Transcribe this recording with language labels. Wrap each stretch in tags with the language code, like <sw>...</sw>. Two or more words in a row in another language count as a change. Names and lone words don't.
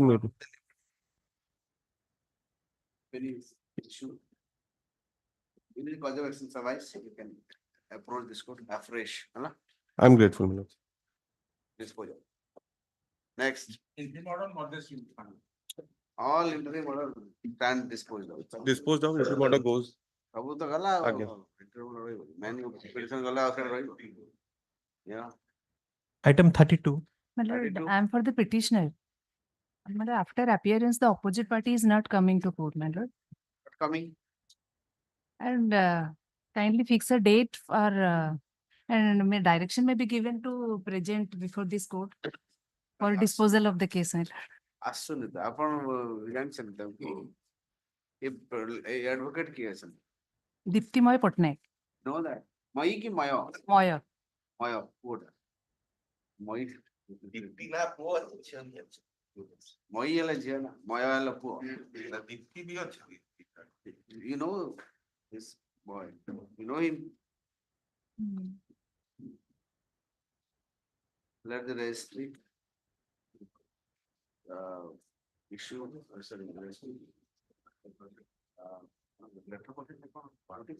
<en>When you issue, you need cause of action suffice, you can approach this court afresh. Hala? I'm grateful, my lords. Disposal. Next, Interim order, not this. all interim order stand disposed of. Disposed of, if order goes.</en> <or>ସବୁ ତ ଗଲା ଆଉ ଆଜ୍ଞା।</or> <en>interim order</en> <or>ରହିବ।</or> <en>main petition</en> <or>ଗଲା ଆଉ ସେଟା ରହିବ। Yeah.</or> <en>Item 32. My lord, 32. I am for the petitioner. My lord, after appearance, the opposite party is not coming to court, my lord. Not coming. And kindly fix a date for, and direction may be given to present before this court for disposal of the case, my lord.</en> <or>ଆସୁନି ତ ଆପଣ ଜାଣିଛନ୍ତି ତ ଏ advocate କିଏ ଅଛନ୍ତି?</or> <en>Diptimoy Patnaik, Know that?</en> <or>ମୟୀ କି ମୟ? Moyer. ମୟ ପୁଅଟା। ମୟୀ ଦୀପ୍ତି ନା ପୁଅ ଝିଅ ବି ଅଛି। ମୟୀ ହେଲେ ଝିଅ ନା ମୟ ହେଲେ ପୁଅ। ଦୀପ୍ତି ବି ଅଛନ୍ତି।</or> <en>You know this boy, you know him. Let the registry issue, sorry, registry. Letter for it, parties.</en>